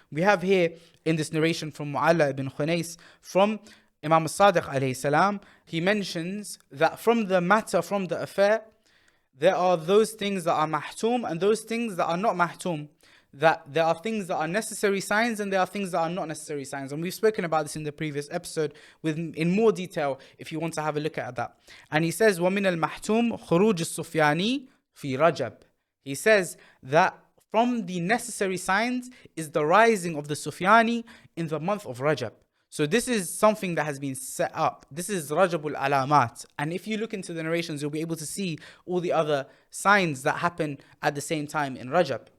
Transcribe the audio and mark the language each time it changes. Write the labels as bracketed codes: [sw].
[en] We have here in this narration from Mu'alla ibn Khunais from Imam al-Sadiq alayhi salam, he mentions that from the matter, from the affair, there are those things that are mahtum and those things that are not mahtum. That there are things that are necessary signs and there are things that are not necessary signs. And we've spoken about this in the previous episode in more detail if you want to have a look at that. And he says, [ar] وَمِنَ الْمَحْتُومِ خُرُوجِ السُّفْيَانِي فِي رَجَبٍ. [en] He says that from the necessary signs is the rising of the Soufyani in the month of Rajab. So this is something that has been set up. This is Rajabul Alamat. And if you look into the narrations, you'll be able to see all the other signs that happen at the same time in Rajab.